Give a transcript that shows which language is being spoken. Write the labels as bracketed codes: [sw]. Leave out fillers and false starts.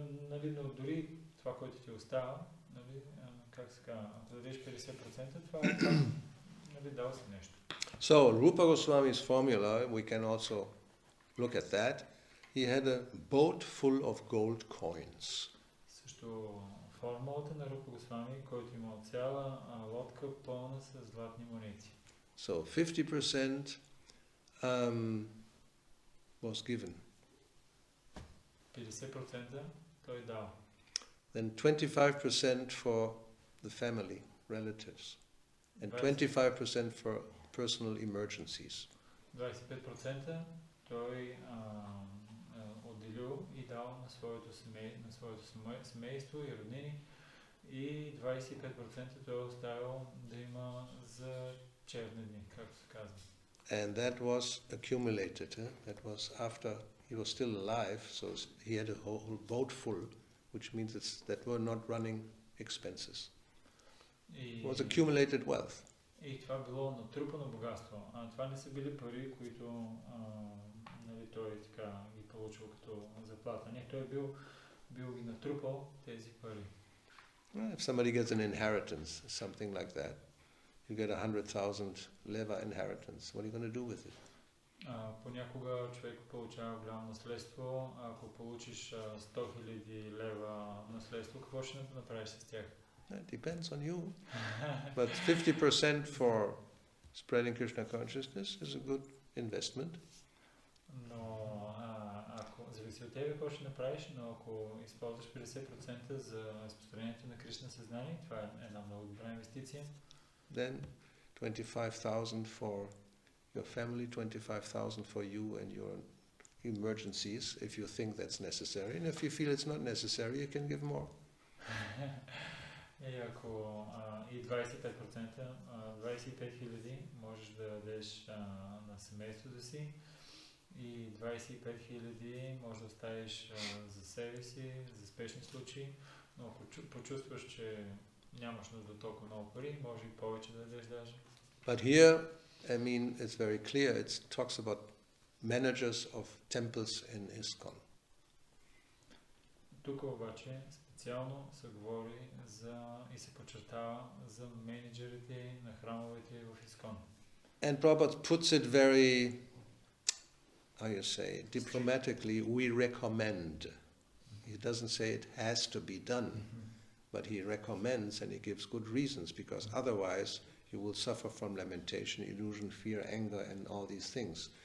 [bg] Нали, но дори това, което ти остава, нали, как се казва, ако дадеш 50%, това е нали, дал си нещо. [en] So, Rupa Goswami's formula, we can also look at that. He had a boat full of gold coins. [bg] Също формулата на Рупа Госвами, който имал цяла лодка пълна с златни монети. [en] So 50% was given. [bg] 50% той дал. [en] Then 25% for the family, relatives. And 25% for personal emergencies. [bg] 25% той отделил и дал на своето семейство и роднини и 25% той оставил да има за черни дни, както се казва. [en] And that was accumulated. That was after he was still alive, so he had a whole boat full, which means that were not running expenses. [bg] И, [en] was accumulated wealth. [bg] и това било натрупано богатство. Това не са били пари, които нали, той така ги получил като заплата. Не, той бил ги натрупал тези пари. [en] If somebody gets an inheritance, something like that, you get 100,000 leva inheritance. What are you going to do with it? [bg] Понякога човек получава голямо наследство. Ако получиш 100,000 лева наследство, какво ще направиш с тях? [en] It depends on you. But 50% for spreading Krishna consciousness is a good investment. [bg] Но ако зависи от тебе какво ще направиш, но ако използваш 50% за разпространението на Кришна съзнание, това е една много добра инвестиция. [en] Then 25,000 for your family, 25,000 for you and your emergencies, if you think that's necessary. And if you feel it's not necessary, you can give more. [bg] И ако и 25%, 25,000 можеш да дадеш на семейството си и 25,000 можеш да оставиш за себе си, за спешни случаи, но ако почувстваш, че нямаш нужда от толкова много пари, може и повече да дадеш даже. [en] But here, I mean, it's very clear, it talks about managers of temples in ISKCON. [bg] Тук обаче специално се говори и се подчертава за менеджерите на храмовете в ISKCON. [en] And Prabhupada puts it very, how you say, diplomatically, we recommend. He doesn't say it has to be done, but he recommends and he gives good reasons, because otherwise you will suffer from lamentation, illusion, fear, anger, and all these things.